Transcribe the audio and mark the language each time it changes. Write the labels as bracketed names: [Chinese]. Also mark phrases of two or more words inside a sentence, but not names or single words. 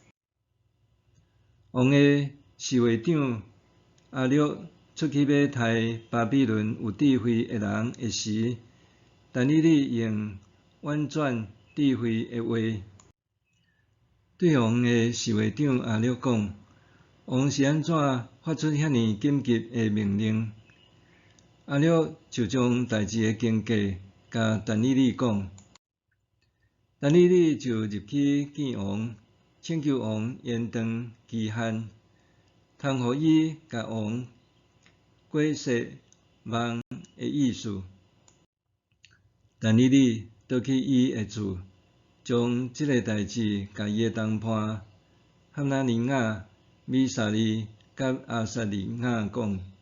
[Min Nan Chinese] 王的侍卫长阿略出去要杀巴比伦有智慧的人的时，但以理用婉转智慧的话，对王的侍卫长阿略讲：王是安怎发出遐尼紧急的命令？阿略就将代志的经过甲但以理讲。但以理就入去见王，请求王延长期限，通互伊甲王解说梦的意思。但以理倒去伊的厝，将即个代志甲伊的同伴哈拿尼亚、米沙利甲阿撒利亚讲。